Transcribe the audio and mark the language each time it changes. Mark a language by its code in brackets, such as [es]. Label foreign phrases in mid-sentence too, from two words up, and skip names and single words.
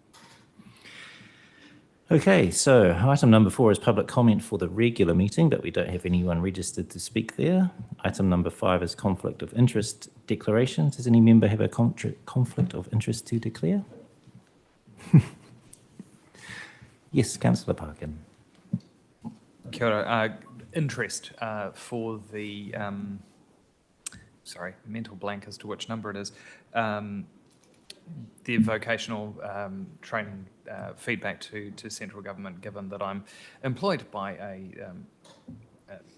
[en] Okay, so item number 4 is public comment for the regular meeting, but we don't have anyone registered to speak there. Item number 5 is conflict of interest declarations. Does any member have a conflict of interest to declare? Yes, Councillor Parkin. [mi] Kia ora. [en] Interest for the, sorry, mental blank as to which number it is, the vocational training feedback to central government, given that I'm employed by a